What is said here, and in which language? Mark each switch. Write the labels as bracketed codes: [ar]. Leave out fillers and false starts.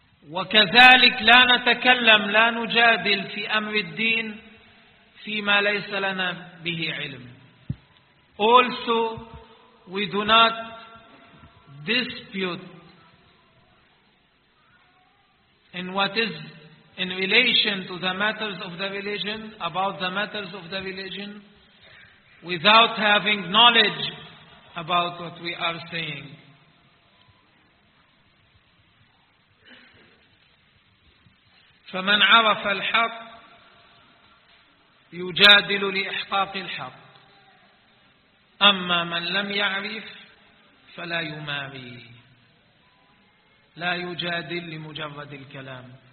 [ar] وكذلك لا نتكلم لا نجادل في أمر الدين فيما ليس لنا به علم. [en] Also, we do not dispute in what is in relation to the matters of the religion, about the matters of the religion, without having knowledge about what we are saying. [ar] فمن عرف الحق يجادل لإحقاق الحق أما من لم يعرف ف فلا يماري، لا يجادل لمجرد الكلام.